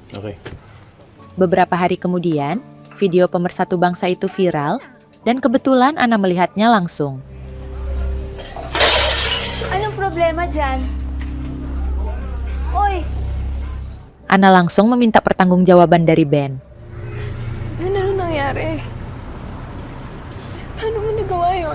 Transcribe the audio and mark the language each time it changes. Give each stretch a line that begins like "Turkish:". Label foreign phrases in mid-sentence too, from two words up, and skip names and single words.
Filipino: Okay.
Indonesian: Beberapa hari kemudian, video pemersatu bangsa itu viral dan kebetulan Ana melihatnya langsung.
Filipino: problema dyan? Oy!
Indonesian: Ana langsung meminta pertanggungjawaban dari Ben.
Filipino: Ano nangyari? Paano mo nagawa yun?